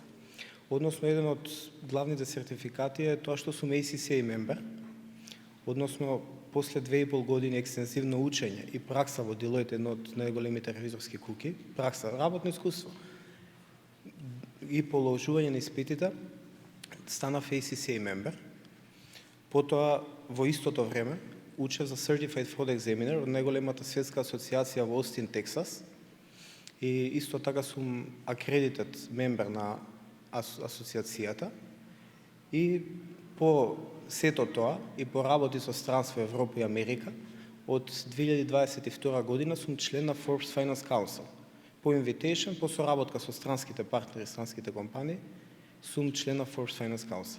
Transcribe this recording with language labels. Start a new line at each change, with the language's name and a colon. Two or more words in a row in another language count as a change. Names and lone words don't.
Macedonian: Односно, еден од главните сертификати е тоа што сум
English: ACCA member,
Macedonian: односно после 2,5 години екстензивно учење и пракса во Deloitte, едно од најголемите ревизорски куки, пракса, работно искуство и положување на испитите, станав
English: ACCA member.
Macedonian: Потоа, во истото време, учев за Certified Fraud Examiner од најголемата светска асоциација во Остин, Тексас. И исто така сум
English: accredited member
Macedonian: на асоциацијата. И по сето тоа и по работи со странство Европа и Америка, од 2022 година сум член на Forbes Finance Council. По invitation, по соработка со странските партнери, странските компании, сум член на Forbes Finance Council.